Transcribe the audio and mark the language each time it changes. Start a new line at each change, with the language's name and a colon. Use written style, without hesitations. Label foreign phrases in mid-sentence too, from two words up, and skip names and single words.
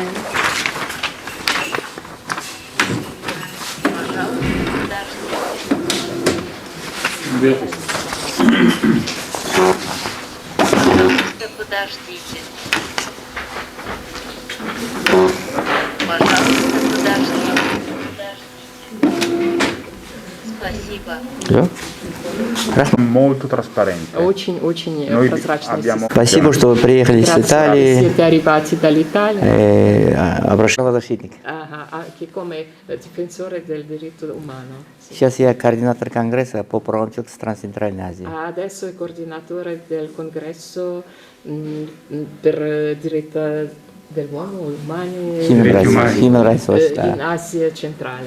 Russian: Подождите. Пожалуйста, подождите. Спасибо.
Uzbek: Yo'q.
Italian: Molto trasparente.
Russian: Очень
Italian: Noi
Russian: прозрачная
Italian: abbiamo
Russian: Спасибо, что вы приехали из Италии.
Italian: Siete arrivati dall'Italia
Russian: Обращался защитник.
Italian: anche come difensore del diritto umano.
Russian: Сейчас я координатор Конгресса по правам человека стран Центральной Азии.
Italian: Adesso è coordinatore del congresso per diritti dell'uomo, umani Human Rights Watch. in Asia centrale.